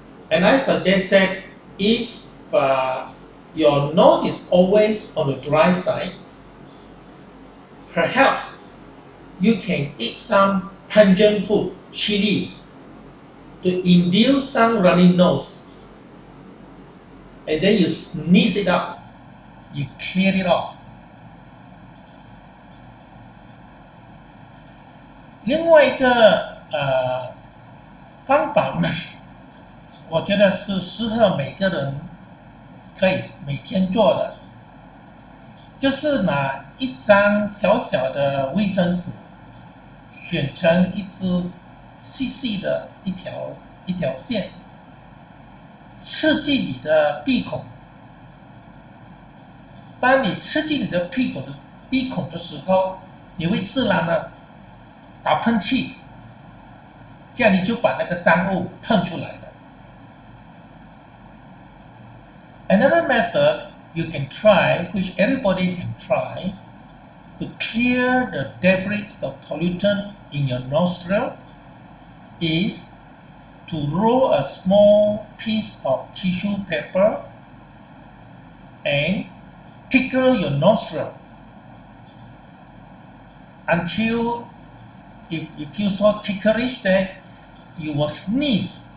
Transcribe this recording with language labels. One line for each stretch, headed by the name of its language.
English: And I suggest that if your nose is always on the dry side, perhaps you can eat some pungent food, chili, to induce some runny nose. And then you sneeze it up, you clear it off.
Chinese: 另外一个方法呢，我觉得是适合每个人可以每天做的，就是拿一张小小的卫生纸，选成一支细细的一条线，刺进你的鼻孔。当你刺进你的鼻孔的时候，你会自然的打喷嚏，这样你就把那个脏物喷出来了。
English: Another method you can try, which everybody can try, to clear the debris, the pollutant in your nostril, is to roll a small piece of tissue paper and tickle your nostril until if you feel so ticklish that you will sneeze.